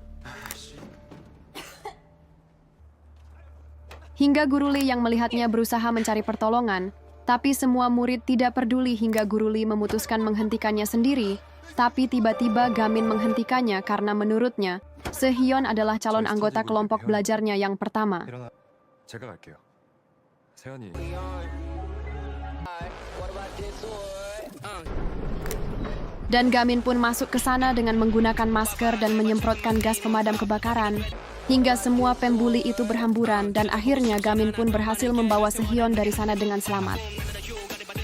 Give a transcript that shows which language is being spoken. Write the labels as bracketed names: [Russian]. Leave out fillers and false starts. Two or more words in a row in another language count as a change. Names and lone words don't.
[Indonesian] Hingga Guru Lee yang melihatnya berusaha mencari pertolongan, tapi semua murid tidak peduli hingga Guru Lee memutuskan menghentikannya sendiri. Tapi tiba-tiba Gamin menghentikannya karena menurutnya, Sehyeon adalah calon anggota kelompok belajarnya yang pertama. [Korean] 제가 갈게요. 세연이 [Indonesian] Dan Gamin pun masuk ke sana dengan menggunakan masker dan menyemprotkan gas pemadam kebakaran. Hingga semua pembuli itu berhamburan dan akhirnya Gamin pun berhasil membawa Sehyeon dari sana dengan selamat.